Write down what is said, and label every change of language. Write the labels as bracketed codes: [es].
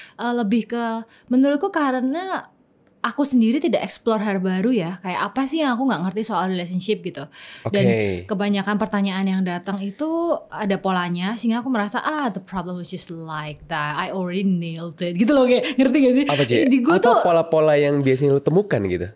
[id] Lebih ke menurutku karena aku sendiri tidak explore hal baru ya. Kayak apa sih yang aku gak ngerti soal relationship gitu. Dan kebanyakan pertanyaan yang datang itu ada polanya. Sehingga aku merasa [en] the problem was just like that. I already nailed it [id] gitu loh, kayak ngerti gak sih? Apa Ci? Apa pola-pola yang biasanya lu temukan gitu?